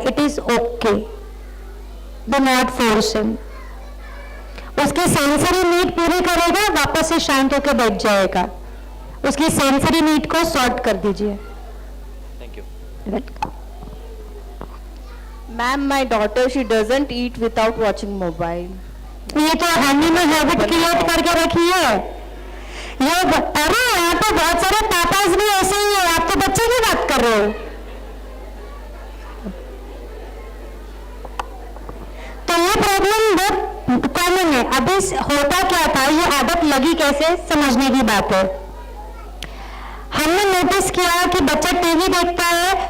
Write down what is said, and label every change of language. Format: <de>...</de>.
<en>It is okay, do not force him.</en> <hi>उसकी sensory need पूरी करेगा, वापस से शांत होकर बैठ जाएगा। उसकी सेंसरी नीड को सॉर्ट कर दीजिए।</hi> <en>Thank you. Ma'am, my daughter, she doesn't eat without watching mobile.</en> <hi>ये तो हमने में हैबिट क्रिएट करके रखी है। ये अरे यहाँ पे बहुत सारे पापाज भी ऐसे ही है, आप तो बच्चे की बात कर रहे हो। तो ये प्रॉब्लम बहुत कॉमन है। अभी होता क्या था, ये आदत लगी कैसे, समझने की बात है। हमने नोटिस किया कि बच्चा टीवी देखता है</hi>